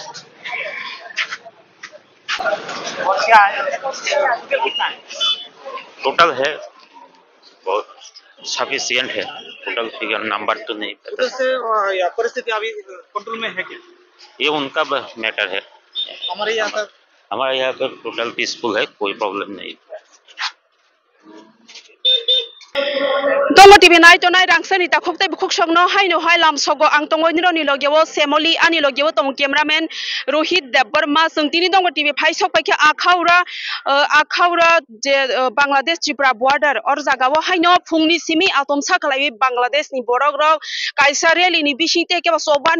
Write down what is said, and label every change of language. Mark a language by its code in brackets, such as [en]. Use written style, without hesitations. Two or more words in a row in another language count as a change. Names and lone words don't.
[hi] और क्या है टोटल है बहुत सफिशिएंट है [en] total figure number [hi] तो नहीं पता या परिस्थिति अभी कंट्रोल में है क्या ये उनका मैटर है हमारे यहाँ पर [en] total peaceful [hi] है कोई प्रॉब्लम नहीं [trp] Dongo TV nai to nai rangsani ta khoktai bukhok sogno haino hai lam sogo ang tongo niro ni logyewo semoli ani logyewo tong cameraman Rohit Debbarma sungtini Dongo TV phai sok paikha akhaura je Bangladesh Tripura border or jagao haino phungni simi atomsa khlai Bangladesh ni borok rok kaisa rally ni bisingte ke soba